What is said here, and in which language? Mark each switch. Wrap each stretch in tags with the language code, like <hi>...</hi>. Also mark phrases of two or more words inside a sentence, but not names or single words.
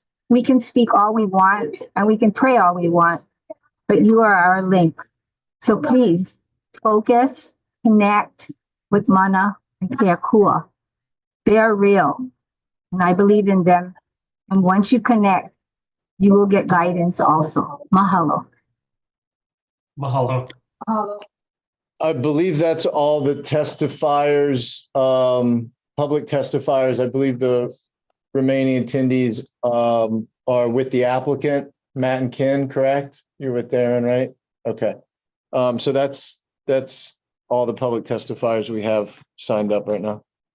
<en>We can speak all we want and we can pray all we want, but you are our link. So please focus, connect, with mana and keakua. They are real, and I believe in them. And once you connect, you will get guidance also. Mahalo. Mahalo. I believe that's all the testifiers, public testifiers. I believe the remaining attendees are with the applicant, Matt and Ken, correct? You're with Darren, right? Okay. So that's all the public testifiers we have signed up right now.</en>